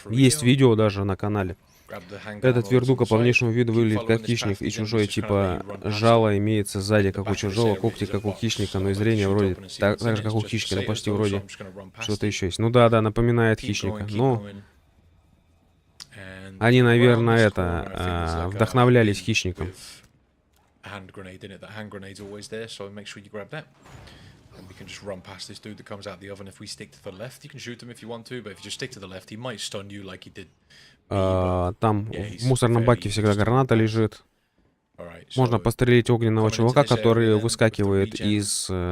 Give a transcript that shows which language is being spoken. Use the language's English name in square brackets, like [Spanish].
[Russian] Есть видео даже на канале. Этот вердуга по внешнему виду выглядит как хищник, и чужое типа жало имеется сзади, как у чужого, когти как у хищника, но и зрение вроде так же, как у хищника, но почти вроде что-то еще есть. Ну да, напоминает хищника. Но они, наверное, вдохновлялись хищником. [English] hand grenade in it. That hand grenade's always there, so make sure you grab that. And we can just run past this dude that comes out the oven. If we stick to the left, you can shoot him if you want to, but if you just stick to the left, he might stun you like he did. [Russian] Там в мусорном баке всегда граната лежит. Можно пострелить огненного чувака, который выскакивает из...